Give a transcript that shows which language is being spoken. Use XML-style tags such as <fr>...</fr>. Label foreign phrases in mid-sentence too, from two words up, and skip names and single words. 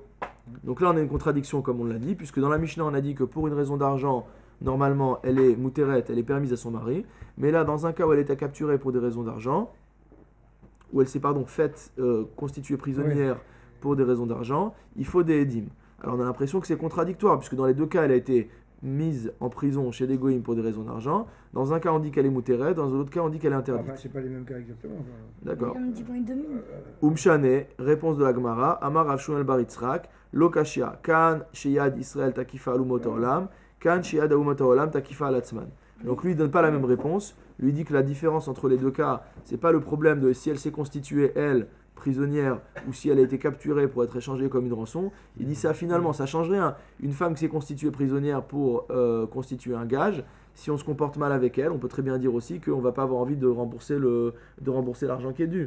<fr>Donc là on a une contradiction comme on l'a dit, puisque dans la Mishnah on a dit que pour une raison d'argent, normalement elle est Muteret, elle est permise à son mari, mais là dans un cas où elle était capturée pour des raisons d'argent, où elle s'est faite constituée prisonnière pour des raisons d'argent, il faut des édim. Alors on a l'impression que c'est contradictoire, puisque dans les deux cas, elle a été mise en prison chez des goïms pour des raisons d'argent. Dans un cas, on dit qu'elle est moutérée, dans l'autre cas, on dit qu'elle est interdite. Enfin, c'est pas les mêmes cas exactement. D'accord. Comme Umshane, réponse de la Gemara,</fr> <arc>Amar Rav</arc> <fr>Shmuel bar Yitzhak,</fr> <arc>Lokashia, Kan Sheyad Israël Takifa Alumot Olam, Kan Sheyad Alumot Olam Takifa Alatzman.</arc> <fr>Donc lui, il ne donne pas la même réponse. Lui dit que la différence entre les deux cas, c'est pas le problème de si elle s'est constituée, elle, prisonnière, ou si elle a été capturée pour être échangée comme une rançon. Il dit ça, finalement, ça change rien. Une femme qui s'est constituée prisonnière pour constituer un gage, si on se comporte mal avec elle, on peut très bien dire aussi qu'on ne va pas avoir envie de rembourser l'argent qui est dû.</fr>